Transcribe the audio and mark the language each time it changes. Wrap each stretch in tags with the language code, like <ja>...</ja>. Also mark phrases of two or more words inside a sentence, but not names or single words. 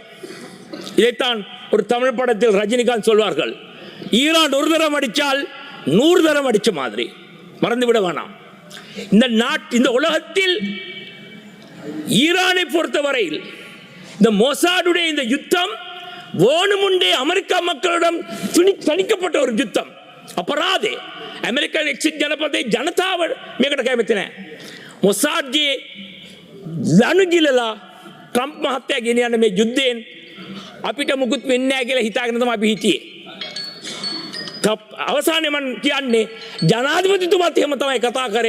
<ta>இதைத்தான் ஒரு தமிழ் படத்தில் ரஜினிகாந்த் சொல்வார்கள், ஈரான் ஒரு தரம் அடித்தால் 100 தரம் அடித்த மாதிரி. மறந்துவிட வேணாம். இந்த உலகத்தில் ஈரானை பொறுத்தவரையில் இந்த மொசாடுடைய இந்த யுத்தம் வேணுமுண்டே அமெரிக்கா மக்களிடம் தணிக்கப்பட்ட ஒரு யுத்தம்.</ta> <si>අපරාධේ ඇමරිකන් එක්සිට් ජනපදයේ ජනතාව මේකට කැමති නැහැ. මොසාඩ්ගේ ලනුගිලලා ට්‍රම්ප් මහත්තයා ගෙනියන මේ යුද්ධයෙන් අපිට මුකුත් වෙන්නේ නැහැ කියලා හිතාගෙන තමයි අපි හිටියේ. අවසානයේ මම කියන්නේ ජනාධිපතිතුමාත් එහෙම තමයි කතා කරේ.</si>